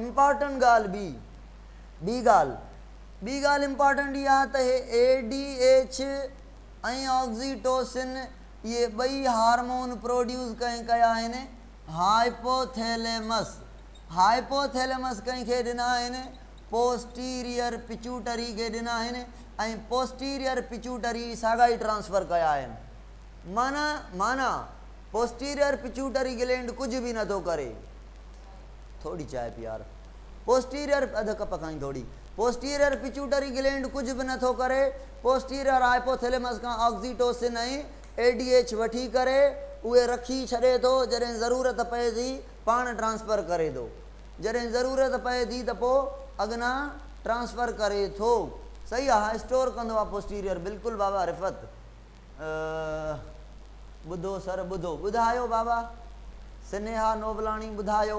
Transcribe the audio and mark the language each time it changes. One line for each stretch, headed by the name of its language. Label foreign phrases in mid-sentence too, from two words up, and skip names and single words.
Sindhi: इम्पॉर्टेंट ॻाल्हि ॿी ॻाल्हि इम्पॉर्टेंट इहा आहे त हे ADH ऐं ऑक्सीटोसिन इहे ॿई
English: hormone produce
Sindhi: कया आहिनि हाइपोथैलेमस कंहिंखे ॾिना आहिनि,
English: posterior pituitary
Sindhi: खे ॾिना आहिनि, ऐं
English: posterior pituitary
Sindhi: साॻा ई ट्रांसफ़र कया आहिनि। माना
English: posterior pituitary gland
Sindhi: कुझु बि नथो करे। थोड़ी चांहि पी यार। अधु कप खाई थोड़ी।
English: posterior pituitary gland
Sindhi: कुझु बि नथो करे।
English: posterior hypothalamus
Sindhi: खां ऑक्सीटोसिन ऐं ADH वठी करे उहे रखी छॾे थो, जॾहिं ज़रूरत पए थी पाण ट्रांसफ़र करे थो, जॾहिं ज़रूरत पए थी त पोइ अॻिना ट्रांसफ़र करे थो। सही आहे, स्टोर कंदो आहे पोस्टीरियर। बिल्कुलु बाबा रिफ़त, ॿुधो सर ॿुधायो बाबा स्नेहा नोबलाणी ॿुधायो।